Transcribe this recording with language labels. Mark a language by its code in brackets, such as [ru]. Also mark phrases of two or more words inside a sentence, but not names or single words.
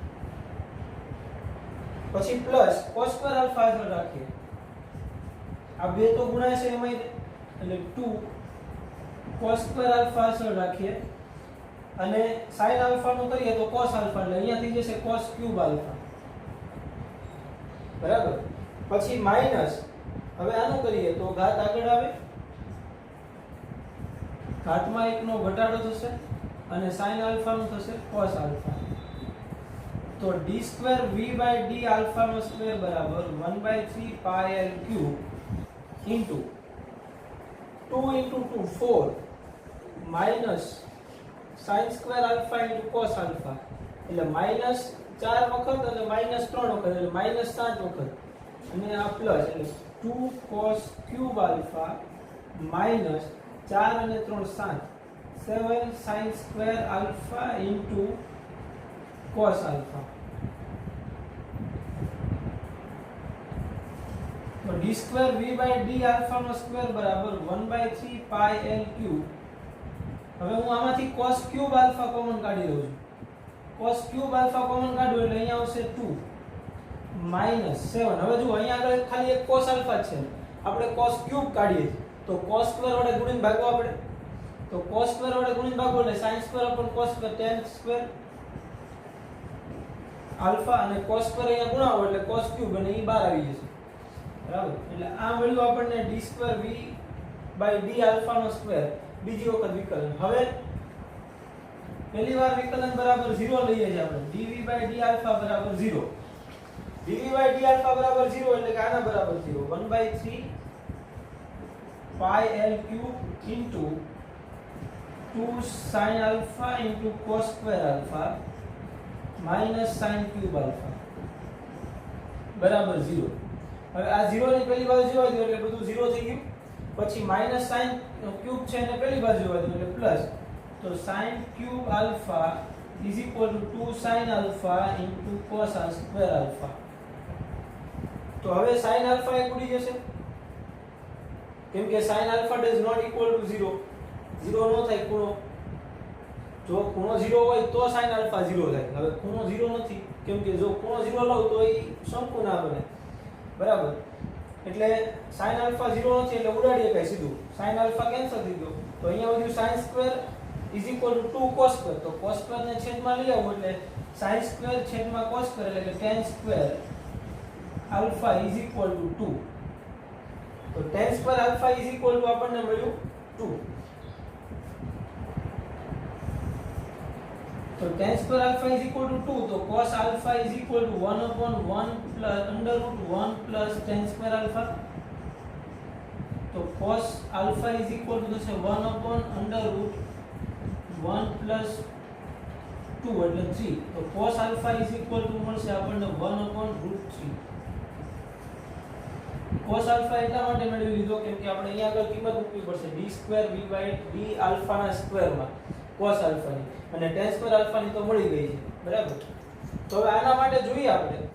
[gu] પછી પ્લસ [en] cos square alpha [gu] અસર રાખીએ આ બે તો ગુણાશે એમાં એટલે 2 [en] cos square alpha [gu] અસર રાખીએ અને [en] sin alpha [gu] નું કરીએ તો [en] cos alpha [gu] એટલે અહીંયા થઈ જશે [en] cos cube alpha [gu] બરાબર પછી માઈનસ હવે આનું કરીએ તો ઘાત આગળ આવે ઘાતમાં એકનો ઘટાડો થશે અને [en] sin alpha [gu] નું થશે [en] cos alpha [gu] તો [en] d² v/d alpha [gu] નો સ્ક્વેર બરાબર 1/3 [en] pi l cube into 2 into 2 4 minus sin square alpha into cos alpha [gu] એટલે માઈનસ 4 વખત અને માઈનસ 3 વખત એટલે માઈનસ 7 વખત અને આ પ્લસ એટલે 2 [en] cos cube alpha minus 4 [gu] અને 3 7 [en] sin square alpha into cos alpha [gu] તો [en] d² v/d alpha [gu] નો સ્ક્વેર બરાબર 1/3 [en] pi l cube [gu] હવે હું આમાંથી [en] cos cube alpha [gu] કોમન કાઢી લઉં છું [en] cos cube alpha [gu] કોમન કાઢું એટલે અહીંયા આવશે 2 -7 હવે જો અહીંયા આગળ ખાલી એક [en] cos alpha [gu] છે આપણે [en] cos cube [gu] કાઢીએ તો [en] cos square [gu] વડે ગુણીને ભાગવો આપણે તો [en] cos square [gu] વડે ગુણીને ભાગવો એટલે [en] sin square upon cos square tan square [gu] alpha અને [en] cos square [gu] અહીંયા ગુણાવો એટલે [en] cos cube [gu] અને ઈ બહાર આવી જશે બરાબર એટલે આ મળ્યું આપણને [en] d² v/d alpha [gu] નો સ્ક્વેર બીજી વખત વિકલન હવે પહેલી વાર વિકલન બરાબર 0 લઈએ છીએ આપણે [en] dv/d alpha [gu] બરાબર 0 [en] dv/d alpha [gu] બરાબર 0 એટલે કે આના બરાબર 0 1/3 [en] pi l cube into 2 sin alpha into cos square alpha minus sin cube alpha [gu] બરાબર 0 હવે આ 0 ની પહેલી બાજુ જોવા દો એટલે બધું 0 થઈ ગયું પછી માઈનસ [en] sin cube [gu] છે ને પહેલી બાજુ જોવા દો એટલે પ્લસ તો [en] sin cube alpha is equal to 2 sin alpha into cos square alpha [gu] તો હવે [en] sin alpha [gu] એક ઉડી જશે કેમ કે [en] sin alpha does not equal to [gu] 0 0 નો થાય ખૂણો જો ખૂણો 0 હોય તો [en] sin alpha [gu] 0 થાય હવે ખૂણો 0 નથી કેમ કે જો ખૂણો 0 લઉં તો એ શંકુ ના બને બરાબર એટલે [en] sin alpha [gu] 0 નથી એટલે ઉડાડીએ કઈ સીધું [en] sin alpha [gu] કેન્સલ થઈ ગયો તો અહીંયા વધ્યું [en] sin square is equal to 2 cos square [gu] તો [en] cos square [gu] ને છેદમાં લઈ આવો એટલે [en] sin square [gu] છેદમાં [en] cos square [gu] એટલે કે [en] tan square alpha is equal to [gu] 2 તો [en] tan square alpha is equal to [gu] આપણને મળ્યું 2 તો [en] tan square alpha is equal to [gu] 2 તો [en] cos alpha is equal to 1/1 plus under root 1 plus tan square alpha [gu] તો [en] cos alpha is equal to [gu] થશે [en] 1/under root 1 plus [gu] 2 એટલે 3 તો [en] cos alpha is equal to [gu] મળશે આપણને 1/√3 [en] cos alpha [gu] એટલા માટે મેળવી લીધો કેમ કે આપણે અહીંયા આગળ કિંમત મૂકવી પડશે [en] d² v/d alpha [gu] ના સ્ક્વેરમાં [en] cos alpha [gu] ની અને [en] tan square alpha [gu] ની તો મળી ગઈ છે બરાબર તો હવે આના માટે જોઈએ આપણે